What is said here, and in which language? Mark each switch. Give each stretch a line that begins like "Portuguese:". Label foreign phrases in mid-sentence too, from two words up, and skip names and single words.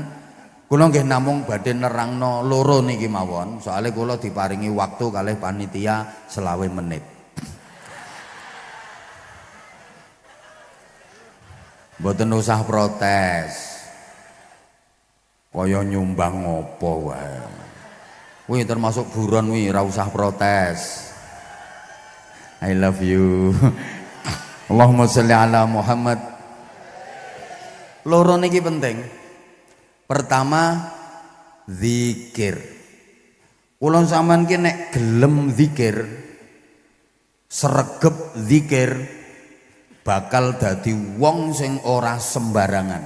Javanese: Kula nggih namung badhe nerangno loro niki mawon, soalnya kula diparingi waktu kalih panitia 20 menit. Mboten usah protes. Kaya nyumbang ngopo wae. Wih termasuk buron wih, ra usah protes.
English: I love you.
Arabic: Allahumma sholli ala Muhammad.
Javanese: Loro niki penting. Pertama zikir. Kula sampean ki nek gelem zikir, sregep zikir bakal dadi wong sing ora sembarangan.